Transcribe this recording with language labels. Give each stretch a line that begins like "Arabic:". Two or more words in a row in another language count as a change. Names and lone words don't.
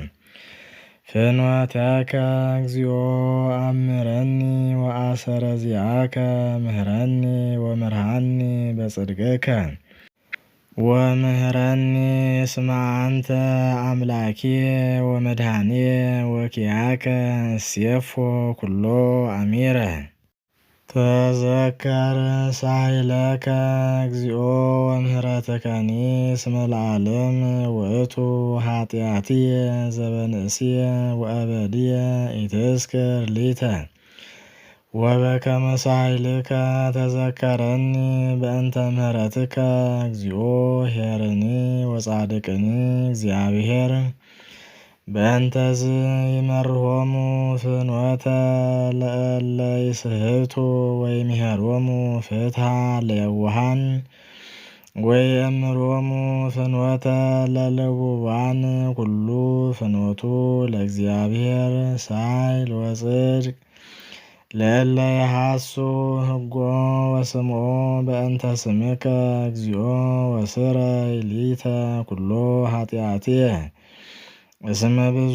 Geez: ፍኖተከ እግዚኦ አምረኒ ወአሰረ ዚአከ ምህረኒ ወምርሃኒ በጽድቅከ ወምህረኒ እስመ አንተ አምላኬ ወመድኃኒየ ወኪያከ እሴፎ ኩሎ አሚረ ተዘከር ሳይለከ እግዚኦ ወምህረትከኒ እስመ ለዓለም ውእቱ ኃጢአትየ ዘበንእስየ ወአበድየ ኢትዝክር ሊተ ወበከመ ሳይልከ ተዘከረኒ በእንተ ምህረትከ እግዚኦ ኄርኒ ወጻድቅኒ እግዚአብሔር በእንተዝ ይመርሆሙ ፍኖተ ለእለ ይስሕቱ ወይምሄሮሙ ፍትሐ ለየዋሃን ወየእምሮሙ ፍኖተ ለልቡባን ኩሉ ፍኖቱ ለእግዚአብሔር ሳይል ወጽድቅ ለእለ የሐሱ ሕጎ ወስምዖ በእንተ ስምከ እግዚኦ ወስረይ ሊተ ኩሎ ኃጢአትየ እስመ ብዙ